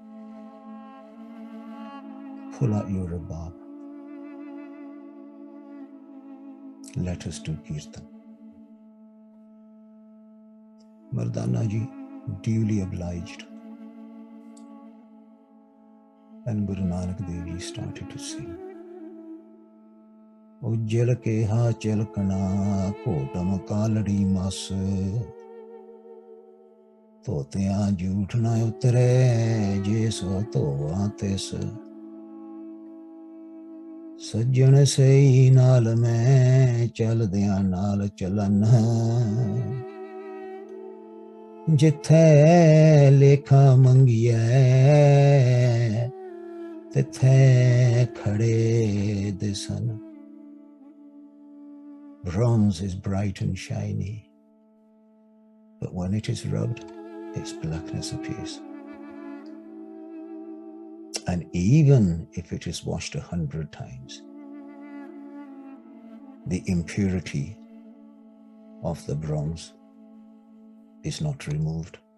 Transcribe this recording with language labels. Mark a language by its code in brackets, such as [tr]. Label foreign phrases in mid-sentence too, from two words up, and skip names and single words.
[en] Pull out your rabab. Let us do kirtan. Mardana ji duly obliged, and Guru Nanak Dev Ji started to sing. [pa] ਉੱਜਲ ਕੈਹਾ ਚਿਲਕਣਾ ਘੋਟਿਮ ਕਾਲੜੀ ਮਸੁ ਤੋਤਿਆਂ ਝੂਠ ਨਾ ਉਤਰੇ ਜਿਸ ਧੋਵਾਂ ਤਿਸ ਸੱਜਣ ਸਹੀ ਨਾਲ ਮੈਂ ਚੱਲਦਿਆਂ ਨਾਲ ਚੱਲਣ ਜਿੱਥੇ ਲੇਖਾ ਮੰਗੀਐ ਤਿੱਥੇ ਖੜੇ ਦਿਸਣ. [en] Bronze is bright and shiny, but when it is rubbed, its blackness appears. And even if it is washed 100 times, the impurity of the bronze is not removed.